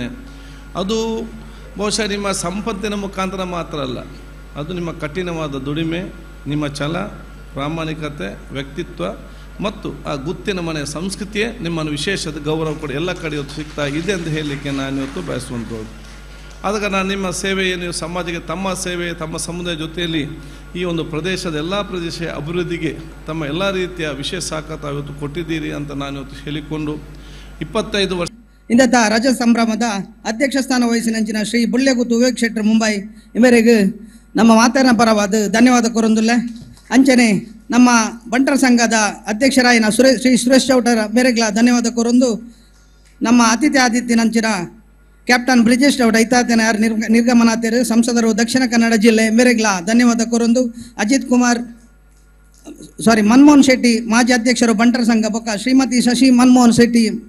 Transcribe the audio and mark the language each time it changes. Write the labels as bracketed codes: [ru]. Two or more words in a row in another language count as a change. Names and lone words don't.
[kn] ಅದು ಬಹುಶಃ ನಿಮ್ಮ ಸಂಪತ್ತಿನ ಮುಖಾಂತರ ಮಾತ್ರ ಅಲ್ಲ, ಅದು ನಿಮ್ಮ ಕಠಿಣವಾದ ದುಡಿಮೆ, ನಿಮ್ಮ ಛಲ, ಪ್ರಾಮಾಣಿಕತೆ, ವ್ಯಕ್ತಿತ್ವ ಮತ್ತು ಆ ಗುತ್ತಿನ ಮನೆಯ ಸಂಸ್ಕೃತಿಯೇ ನಿಮ್ಮನ್ನು ವಿಶೇಷದ ಗೌರವ ಕೂಡ ಎಲ್ಲ ಕಡೆ ಇವತ್ತು ಸಿಗ್ತಾ ಇದೆ ಅಂತ ಹೇಳಲಿಕ್ಕೆ ನಾನು ಇವತ್ತು ಬಯಸುವಂಥದ್ದು. ಅದಕ್ಕೆ ನಾನು ನಿಮ್ಮ ಸೇವೆಯೇ ನೀವು ಸಮಾಜಕ್ಕೆ ತಮ್ಮ ಸೇವೆ ತಮ್ಮ ಸಮುದಾಯ ಜೊತೆಯಲ್ಲಿ ಈ ಒಂದು ಪ್ರದೇಶದ ಎಲ್ಲ ಪ್ರದೇಶ ಅಭಿವೃದ್ಧಿಗೆ ತಮ್ಮ ಎಲ್ಲ ರೀತಿಯ ವಿಶೇಷ ಸಹಕಾರ ಇವತ್ತು ಕೊಟ್ಟಿದ್ದೀರಿ ಅಂತ ನಾನು ಇವತ್ತು ಹೇಳಿಕೊಂಡು 25 ವರ್ಷ [tcy] ಇಂದತ್ತ ರಜತ ಸಂಭ್ರಮದ ಅಧ್ಯಕ್ಷ ಸ್ಥಾನ ವಹಿಸಿನಂಚಿನ ಶ್ರೀ ಬುಳ್ಳೆಗುತ್ತು ವಿವೇಕ್ ಶೆಟ್ಟರ್ ಮುಂಬೈ ಇವರೆಗೂ ನಮ್ಮ ಮಾತನ ಪರವಾದ ಧನ್ಯವಾದ ಕೊರೊಂದುಲ್ಲೆ. ಅಂಚನೆ ನಮ್ಮ ಬಂಟರ ಸಂಘದ ಅಧ್ಯಕ್ಷರಾಯಿನ ಶ್ರೀ ಸುರೇಶ್ ಚೌಟರ ಮೇರೆಗ್ಲ ಧನ್ಯವಾದ ಕೊರೊಂದು ನಮ್ಮ ಅತಿಥಿ ಆದಿತ್ಯನಂಚಿನ ಕ್ಯಾಪ್ಟನ್ ಬ್ರಿಜೇಶ್ ಚೌಟ ಇತ್ತಾತನ ಯಾರು ನಿರ್ಗಮನಾಥರು ಸಂಸದರು ದಕ್ಷಿಣ ಕನ್ನಡ ಜಿಲ್ಲೆ ಮೇರೆಗ್ಲ ಧನ್ಯವಾದ ಕೊರೊಂದು ಮನ್ಮೋಹನ್ ಶೆಟ್ಟಿ ಮಾಜಿ ಅಧ್ಯಕ್ಷರು ಬಂಟರ ಸಂಘ ಬೊಕ್ಕ ಶ್ರೀಮತಿ ಶಶಿ ಮನ್ಮೋಹನ್ ಶೆಟ್ಟಿ